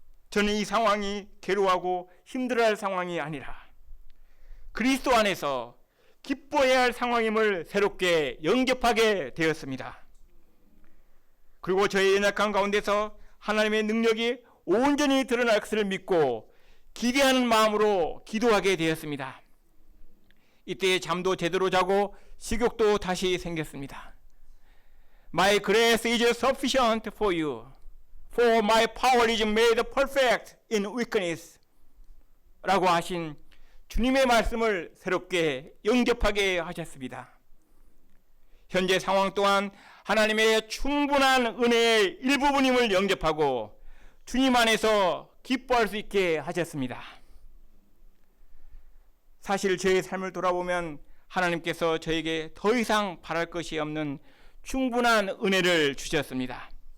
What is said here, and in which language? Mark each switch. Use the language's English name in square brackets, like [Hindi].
[Korean] 저는 이 상황이 괴로워하고 힘들어할 상황이 아니라 그리스도 안에서 기뻐해야 할 상황임을 새롭게 영접하게 되었습니다. 그리고 저의 연약한 가운데서 하나님의 능력이 온전히 드러날 것을 믿고 기대하는 마음으로 기도하게 되었습니다. 이때 잠도 제대로 자고 식욕도 다시 생겼습니다. [English] My grace is sufficient for you, for my power is made perfect in weakness [Korean] 라고 하신 주님의 말씀을 새롭게 영접하게 하셨습니다. 현재 상황 또한 하나님의 충분한 은혜의 일부분임을 영접하고 주님 안에서 기뻐할 수 있게 하셨습니다. 사실 저의 삶을 돌아보면 하나님께서 저에게 더 이상 바랄 것이 없는 충분한 은혜를 주셨습니다.